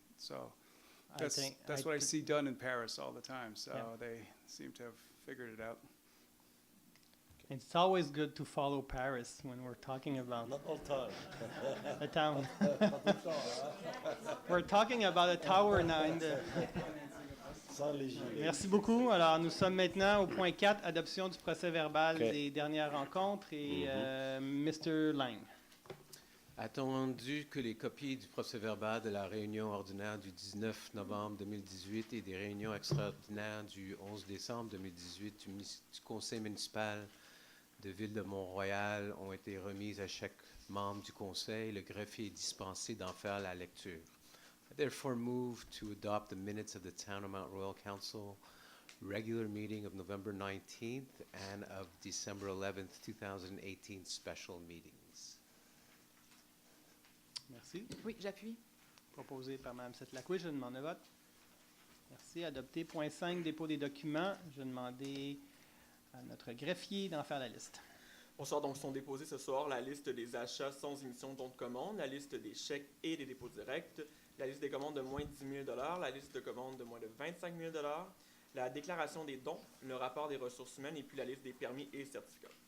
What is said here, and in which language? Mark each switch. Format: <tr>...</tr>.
<en>So that's what I see done in Paris all the time. So Yeah. they seem to have figured it out. It's always good to follow Paris when we're talking about Not all time. a town. We're talking about a tower now in the.</en> <fr>Sans les gilets. Merci beaucoup. Alors, nous sommes maintenant au point 4, adoption du procès-verbal Ok. des dernières rencontres. Et Mr. Lang. Attendu que les copies du procès-verbal de la réunion ordinaire du 19 novembre 2018 et des réunions extraordinaires du 11 décembre 2018 du conseil municipal de Ville de Mont-royal ont été remises à chaque membre du conseil, le greffier est dispensé d'en faire la lecture.</fr> <en>I therefore move to adopt the minutes of the Town of Mont-Royal Council regular meeting of November 19th and of December 11th, 2018 special meetings.</en> <fr>Merci. Oui, j'appuie. Proposé par Mme Setlacoué. Je demande le vote. Merci. Adopté. Point 5, dépôt des documents. Je demandais à notre greffier d'en faire la liste. Bonsoir, donc sont déposés ce soir la liste des achats sans émission de dons de commande, la liste des chèques et des dépôts directs, la liste des commandes de moins de 10 000 $, la liste de commandes de moins de 25 000 $, la déclaration des dons, le rapport des ressources humaines et puis la liste des permis et certificats.</fr>